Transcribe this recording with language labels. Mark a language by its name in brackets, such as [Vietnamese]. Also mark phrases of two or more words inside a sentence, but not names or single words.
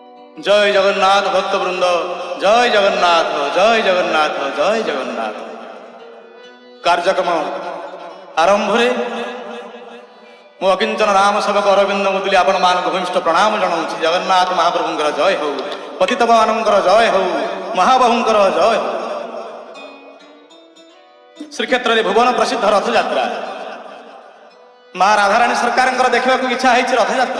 [Odia] ଜୟ ଜଗନ୍ନାଥ ଭକ୍ତବୃନ୍ଦ, ଜୟ ଜଗନ୍ନାଥ, ଜୟ ଜଗନ୍ନାଥ, ଜୟ ଜଗନ୍ନାଥ। କାର୍ଯ୍ୟକ୍ରମ ଆରମ୍ଭରେ ମୁଁ ଅକିଞ୍ଚନ ରାମ ସେବକ ଅରବିନ୍ଦ ମୁଦୁଲି ଆପଣମାନଙ୍କୁ ଭୂମିଷ୍ଠ ପ୍ରଣାମ ଜଣାଉଛି। ଜଗନ୍ନାଥ ମହାପ୍ରଭୁଙ୍କର ଜୟ ହଉ, ପତିତପାବନଙ୍କର ଜୟ ହଉ, ମହାବାହୁଙ୍କର ଜୟ ହଉ। ଶ୍ରୀକ୍ଷେତ୍ରରେ ଭୁବନ ପ୍ରସିଦ୍ଧ ରଥଯାତ୍ରା, ମା ରାଧାରାଣୀ ସରକାରଙ୍କର ଦେଖିବାକୁ ଇଚ୍ଛା ହେଇଛି ରଥଯାତ୍ରା।